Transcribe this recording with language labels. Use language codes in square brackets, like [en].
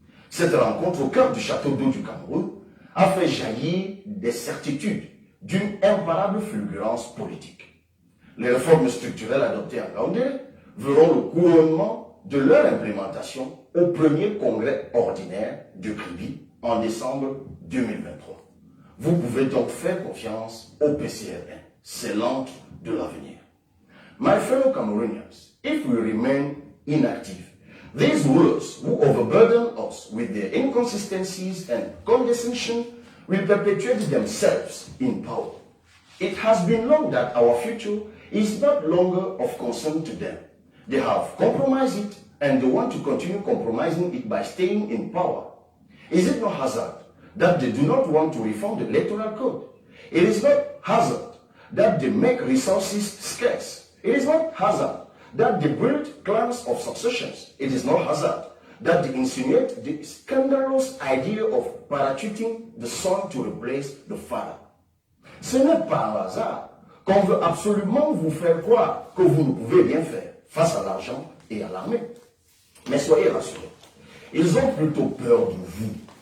[fr] Cette rencontre au cœur du château d'eau du Cameroun a fait jaillir des certitudes d'une imparable fulgurance politique. Les réformes structurelles adoptées en Gaoundéré verront le couronnement de leur implémentation au premier congrès ordinaire de Kribi en décembre 2023. Vous pouvez donc faire confiance au PCRN. C'est l'encre de l'avenir. [en] My fellow Cameroonians, if we remain inactive, these rulers who overburden us with their inconsistencies and condescension will perpetuate themselves in power. It has been long that our future is not longer of concern to them. They have compromised it and they want to continue compromising it by staying in power. Is it not hazard that they do not want to reform the electoral code? It is not hazard that they make resources scarce. It is not hazard that they build clans of successions. It is not hazard that they insinuate the scandalous idea of parachuting the son to replace the father. [fr] Ce n'est pas un hasard qu'on veut absolument vous faire croire que vous ne pouvez rien faire face à l'argent et à l'armée. Mais soyez rassurés, ils ont plutôt peur de vous.